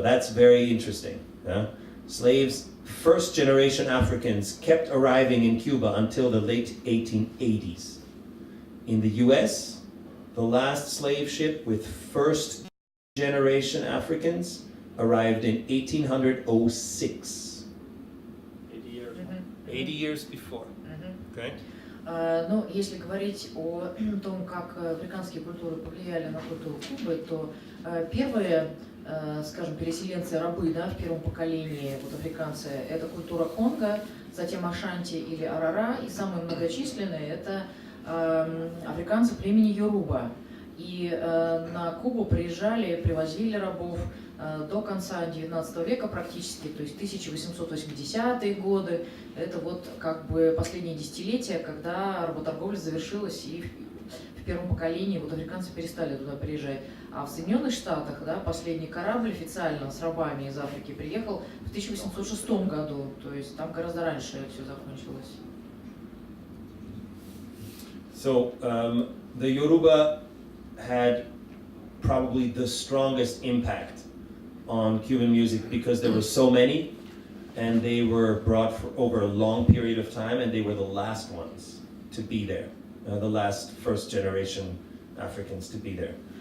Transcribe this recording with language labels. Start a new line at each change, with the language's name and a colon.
English: That's very interesting. Slaves, first generation Africans, kept arriving in Cuba until the late 1880s. In the US, the last slave ship with first generation Africans arrived in 1806. 80 years. 80 years before. Okay?
Russian: Ну, если говорить о том, как африканские культуры повлияли на культуру Кубы, то первые, скажем, переселенцы, рабы, в первом поколении, африканцы, это культура Конго, затем Ашанти или Арара, и самые многочисленные это африканцы племени Йоруба. И на Кубу приезжали, привозили рабов до конца XIX века практически, то есть 1880-е годы. Это последние десятилетия, когда работорговля завершилась, и в первом поколении африканцы перестали туда приезжать. А в Соединенных Штатах последний корабль официально с рабами из Африки приехал в 1806 году, то есть там гораздо раньше все закончилось.
English: So the Yoruba had probably the strongest impact on Cuban music because there were so many, and they were brought for over a long period of time, and they were the last ones to be there, the last first generation Africans to be there.